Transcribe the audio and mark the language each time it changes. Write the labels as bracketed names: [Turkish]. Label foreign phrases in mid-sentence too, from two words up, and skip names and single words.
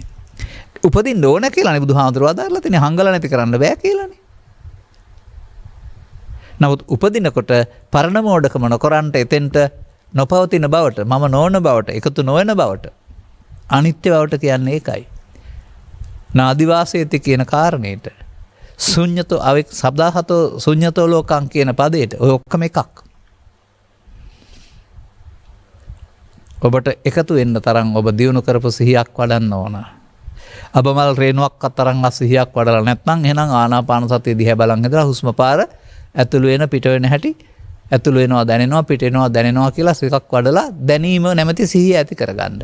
[Sinhala] උපදින්න ඕන කියලානේ බුදුහාමුදුරුවෝ අදාළලා තියෙන්නේ, හංගලා නැති කරන්න බෑ කියලානේ. නමුත් උපදිනකොට පරණ මෝඩකම නොකරන්ට, එතෙන්ට නොපවතින බවට, මම නොවන බවට, එකතු නොවන බවට, අනිත්‍ය බවට කියන්නේ ඒකයි. නාදිවාසේති කියන කාරණේට, [Pali] ශුන්‍යතෝ අවෙක් සබ්දාහතෝ ශුන්‍යතෝ ලෝකං [Sinhala] කියන පදයට ඔය ඔක්කොම එකක්. ඔබට එකතු වෙන්න තරම් ඔබ දියුණු කරපු සිහියක් වඩන්න ඕන. අබමල් රේණුවක් අතරන් සිහියක් වඩලා නැත්නම් එහෙනම් ආනාපාන සතිය දිහා බලන් ඉඳලා හුස්ම පාර ඇතුළු වෙන පිට වෙන හැටි, ඇතුළු වෙනවා දැනෙනවා, පිට වෙනවා දැනෙනවා කියලා සිකක් වඩලා දැනීම නැමැති සිහිය ඇති කරගන්න.